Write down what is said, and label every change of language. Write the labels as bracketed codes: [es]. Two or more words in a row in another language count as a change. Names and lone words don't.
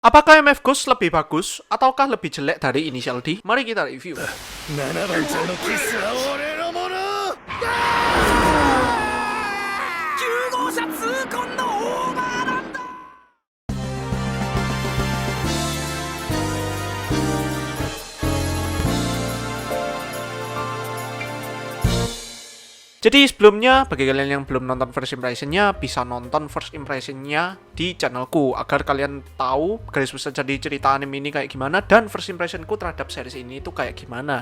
[id] Apakah MF Ghost lebih bagus ataukah lebih jelek dari Initial D? Mari kita review. [ja] 7番のキスは俺のもの9号車痛恨のオーバーランド [id] Jadi sebelumnya, bagi kalian yang belum nonton [en] first impression- [id] nya, bisa nonton [en] first impression- [id] nya di channelku agar kalian tahu garis besar jadi cerita anime ini kayak gimana dan [en] first impression- [id] ku terhadap series ini itu kayak gimana.